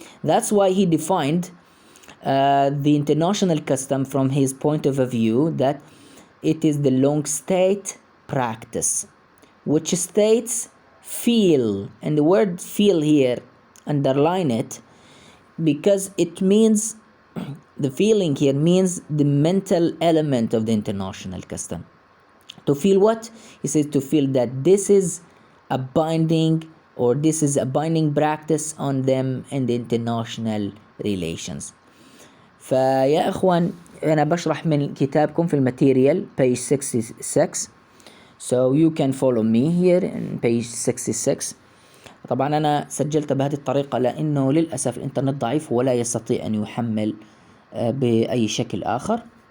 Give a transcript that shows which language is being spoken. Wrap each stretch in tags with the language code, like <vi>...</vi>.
<en>That's why he defined the international custom from his point of view that it is the long state practice, which states feel, and the word feel here, underline it, because it means, the feeling here means the mental element of the international custom. To feel what? He says to feel that this is a binding, or this is a binding practice on them in the international relations.</en> <ar>فيا إخوان أنا بشرح من كتابكم في الماتيريال page 66.</ar> <en>So you can follow me here in page 66.</en> <ar>طبعا أنا سجلت بهذه الطريقة لأنه للأسف الإنترنت ضعيف ولا يستطيع أن يحمل بأي شكل آخر.</ar>